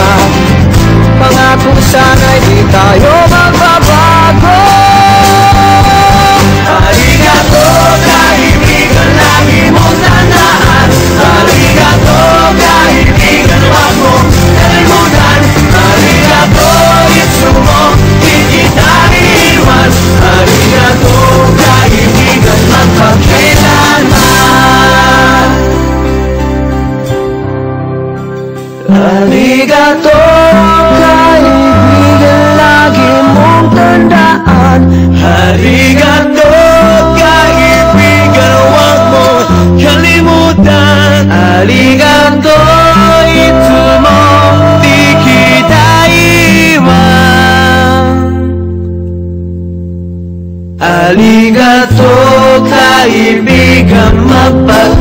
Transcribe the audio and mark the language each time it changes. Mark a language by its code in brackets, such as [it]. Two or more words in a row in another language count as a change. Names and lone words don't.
[tl] Pangako sana'y di tayo magbabago. Arigato kaibigan, lagi mong tandaan. Arigato kaibigan, huwag mong kalimutan. [ja] ありがとう、いつも, [tl] di kita iiwan. Arigato kaibigan, magpakailanman. Arigato kaibigan, lagi mong tandaan. Arigato kaibigan, huwag mong kalimutan. [ja] ありがとう、いつも, [tl] di kita iiwan. Arigato kaibigan,